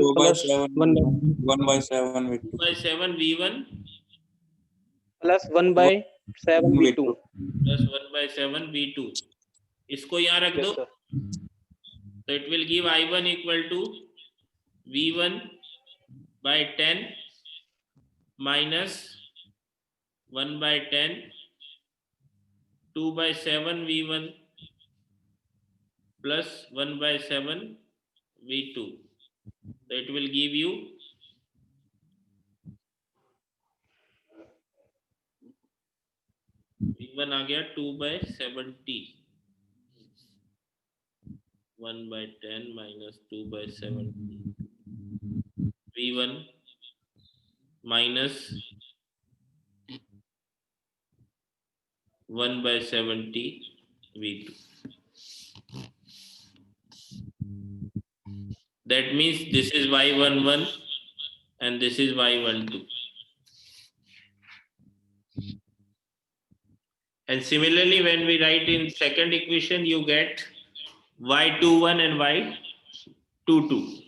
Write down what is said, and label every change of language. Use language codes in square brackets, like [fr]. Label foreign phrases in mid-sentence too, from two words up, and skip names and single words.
[en] 2 by plus 7, 1 by 1 by 7 with 2. By 7 V1 plus 1 by 7 V2. plus 1 by 7 V2. [hi] इसको यहाँ रख दो. [en] Yes, sir. So it will give I1 equal to V1 by 10 minus 1 by 10, 2 by 7 V1 plus 1 by 7 V2. So it will give you V1 [hi] आ गया [en] 2 by 70. 1 by 10 minus 2 by 70. V1 minus 1 by 70 V2. That means this is Y11 and this is Y12. And similarly, when we write in second equation, you get Y21 and Y22.